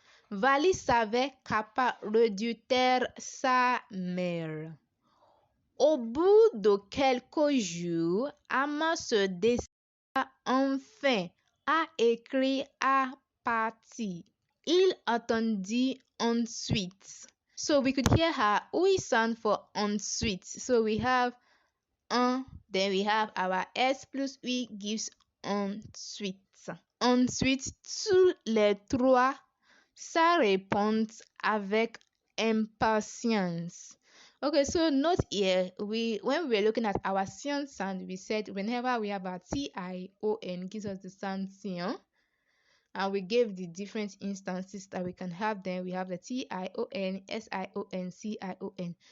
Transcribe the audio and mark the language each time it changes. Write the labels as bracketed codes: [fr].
[fr] Vali savait qu'Appa redoutait sa mère. Au bout de quelques jours, Amma se décida enfin à écrire à partir. Il attendit ensuite. [en] So we could hear her OE sound for ensuite. So we have un, then we have our S plus UI gives ensuite. [fr] Ensuite, tous les trois, ça répond avec impatience. [en] Okay, so note here, when we were looking at our sion sound, we said whenever we have our T-I-O-N gives us the sound sion. And we gave the different instances that we can have. Then we have the T-I-O-N, S-I-O-N, C-I-O-N.